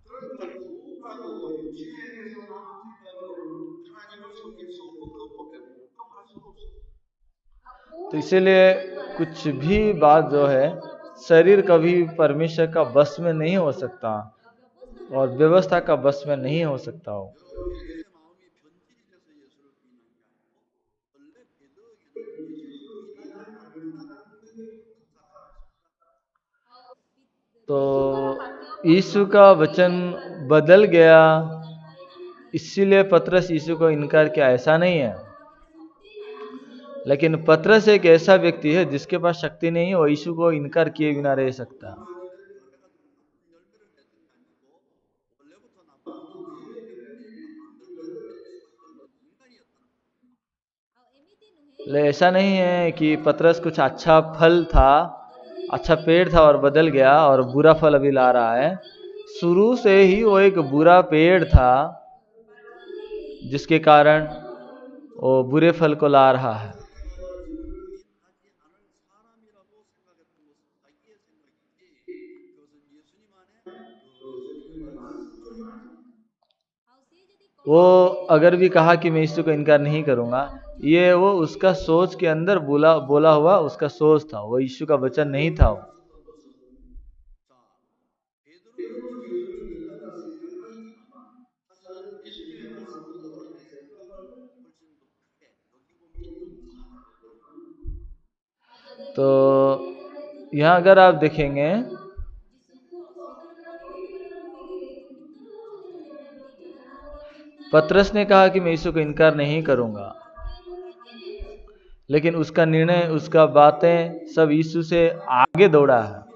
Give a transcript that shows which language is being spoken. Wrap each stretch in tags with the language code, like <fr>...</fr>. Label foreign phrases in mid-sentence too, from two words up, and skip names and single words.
<hi>तो इसीलिए कुछ भी बात जो है, शरीर कभी परमेश्वर का बस में नहीं हो सकता और व्यवस्था का बस में नहीं हो सकता हो।</hi> <ko>여러분 마음이 변질이 돼서 예수를 부인한 게 아니고 원래 배도에게는 예수를 부인하지 않는 하나님의 역사가 있습니다.</ko> <hi>तो यीशु का वचन बदल गया, इसीलिए पतरस यीशु को इनकार किया, ऐसा नहीं है। लेकिन पतरस एक ऐसा व्यक्ति है जिसके पास शक्ति नहीं है, वो यीशु को इनकार किए बिना रह सकता।</hi> <ko>원래부터 나쁜 존재였기 때문에 나쁜 열매를 맺을 수밖에 없는 인간이었다는</ko> <hi>ले ऐसा नहीं है कि पतरस कुछ अच्छा फल था, अच्छा पेड़ था और बदल गया और बुरा फल अभी ला रहा है। शुरू से ही वो एक बुरा पेड़ था जिसके कारण वो बुरे फल को ला रहा है।</hi> <ko>예수를 부인하지 않을 사람이라고 생각했던 것은 자기의 생각이지 그것은 예수님 안에 예수님의 말씀을</ko> <hi>वो अगर भी कहा कि मैं यीशु को इनकार नहीं करूंगा, ये वो उसका सोच के अंदर बोला हुआ उसका सोच था, वो यीशु का वचन नहीं था।</hi> <ko>자, 베드로는 예수를 믿는다는 생각이 있지만 사실은 예수님의 말씀보다도 내 생각을 훨씬 더 크게 여기고 믿는 사람이거든요.</ko> <hi>तो यहाँ अगर आप देखेंगे, पतरस ने कहा कि मैं यीशु को इनकार नहीं करूंगा, लेकिन उसका निर्णय, उसका बातें सब यीशु से आगे दौड़ा है।</hi>